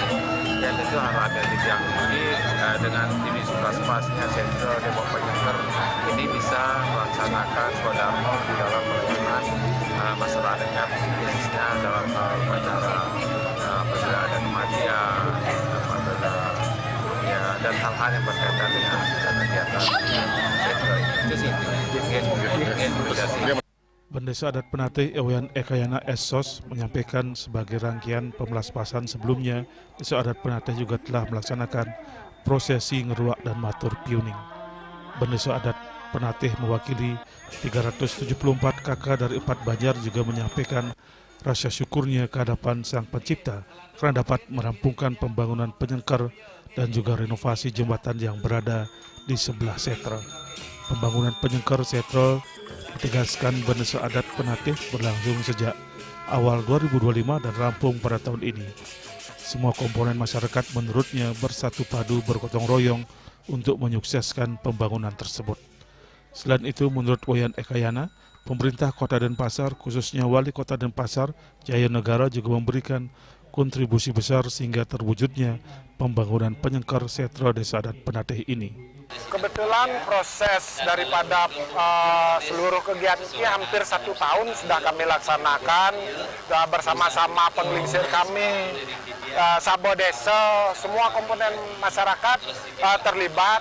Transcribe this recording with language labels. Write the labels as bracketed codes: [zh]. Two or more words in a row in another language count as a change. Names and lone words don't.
[id] Dan itu harapan yang tinggi dengan divisi praspasnya sentra tembok penyengker ini bisa melaksanakan swadharma di dalam pelayanan masyarakat, khususnya dalam upacara apabila ada kematian, dan hal-hal yang berkaitan dengan kegiatan sentra itu. Desa Adat Penatih Ewayan Ekayana Esos menyampaikan sebagai rangkaian pemelaspasan sebelumnya, Desa Adat Penatih juga telah melaksanakan prosesi ngeruak dan [ban] matur piuning. [id] Desa Adat Penatih mewakili 374 kakak dari 4 banjar juga menyampaikan rasa syukurnya ke hadapan Sang Pencipta karena dapat merampungkan pembangunan penyengker dan juga renovasi jembatan yang berada di sebelah setra. Pembangunan penyengker setra ditegaskan Desa Adat Penatih berlangsung sejak awal 2025 dan rampung pada tahun ini. Semua komponen masyarakat menurutnya bersatu padu bergotong royong untuk menyukseskan pembangunan tersebut. Selain itu, menurut Wayan Ekayana, pemerintah Kota Denpasar, khususnya Wali Kota Denpasar, Jaya Negara juga memberikan kontribusi besar sehingga terwujudnya pembangunan penyengker setra Desa Adat Penatih ini. Kebetulan proses daripada seluruh kegiatan ini hampir 1 tahun sudah kami laksanakan bersama-sama penglingsir kami, Sabo Desa, semua komponen masyarakat terlibat.